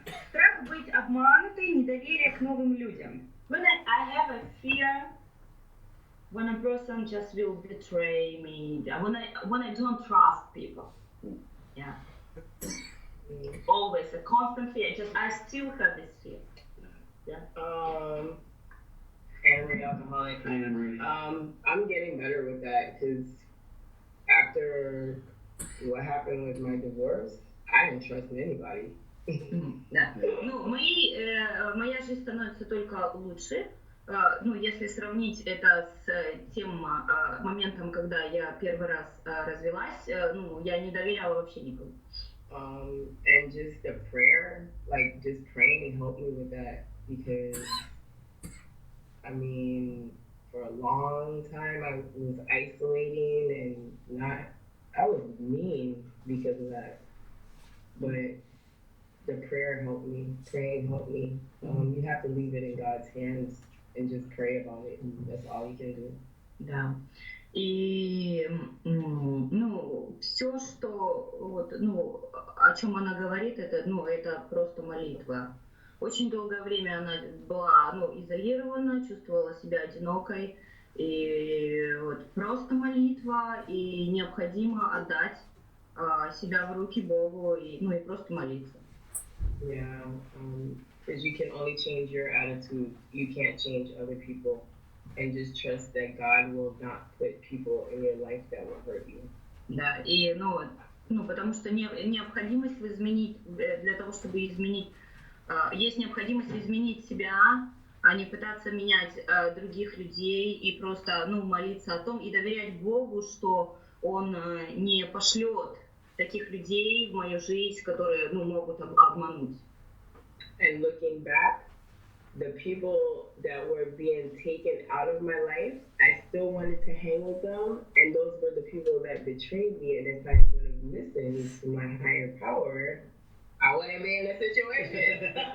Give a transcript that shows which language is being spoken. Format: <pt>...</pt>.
<ru>Страх быть обманутой, недоверие к новым людям.</ru> <en>When I have a fear, when a person just will betray me, when I don't trust people. Yeah. Always a constant fear. I still have this fear. Yeah. Angry alcoholic. I am. I'm getting better with that because after what happened with my divorce, I didn't trust anybody.</en> <ru>Да. Ну, моя жизнь становится только лучше. Ну, если сравнить это с тем моментом, когда я первый раз развелась, ну, я не доверяла вообще никому.</ru> <en>And just the prayer, like just praying helped me with that because, I mean, for a long time I was isolating and I was mean because of that. But the prayer helped me, praying helped me. You have to leave it in God's hands and just pray about it. That's all you can do.</en> <ru>Да. И, ну, все, что, вот, ну, о чем она говорит, это, ну, это просто молитва. Очень долгое время она была, ну, изолирована, чувствовала себя одинокой. И вот просто молитва, и необходимо отдать себя в руки Богу, и, ну, и просто молиться.</ru> <en>Yeah, because you can only change your attitude. You can't change other people. And just trust that God will not put people in your life that will hurt you.</en> <ru>Да, и, ну, потому что необходимость изменить, для того, чтобы изменить, есть необходимость изменить себя, а не пытаться менять других людей и просто, ну, молиться о том и доверять Богу, что Он не пошлет таких людей в мою жизнь, которые, ну, могут обмануть.</ru> <en>And looking back, the people that were being taken out of my life, I still wanted to hang with them, and those were the people that betrayed me. And if I would have listened to my higher power, I wouldn't be in this situation.</en>